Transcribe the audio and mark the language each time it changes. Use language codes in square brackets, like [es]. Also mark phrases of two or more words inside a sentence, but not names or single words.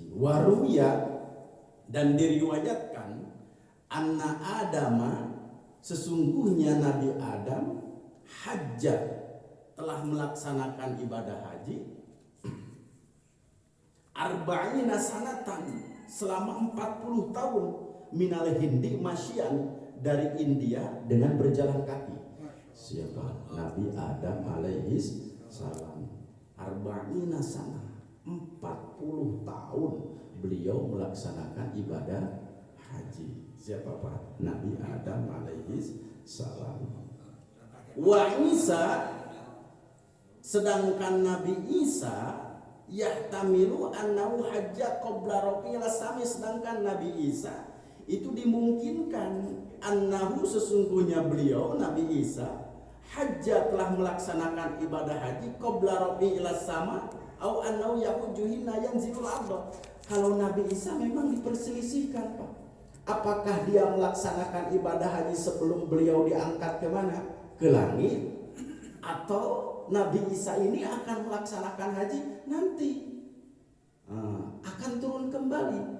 [id] Waruya, dan diriwayatkan, [ar] أن آدم, [id] sesungguhnya Nabi Adam, hajja, telah melaksanakan ibadah haji [ar] أربعين سنة, [id] selama 40 tahun, [ar] من الهند ماشيا, [id] dari India dengan berjalan kaki. Siapa? Nabi Adam [ar] عليه السلام. أربعين سنة, [id] 40 tahun beliau melaksanakan ibadah haji. Siapa Pak? Nabi Adam [ar] عليه السلام. [id] Wa Isa, sedangkan Nabi Isa [ar] يحتمل أنه حج قبل رفع السماء, [id] sedangkan Nabi Isa itu dimungkinkan annahu, sesungguhnya beliau Nabi Isa hajja, telah melaksanakan ibadah haji [ar] قبل رفع السماء أو أنه يحج حين ينزل الأرض. [id] Kalau Nabi Isa memang diperselisihkan, Pak. Apakah dia melaksanakan ibadah haji sebelum beliau diangkat ke mana? Ke langit, atau Nabi Isa ini akan melaksanakan haji nanti, akan turun kembali.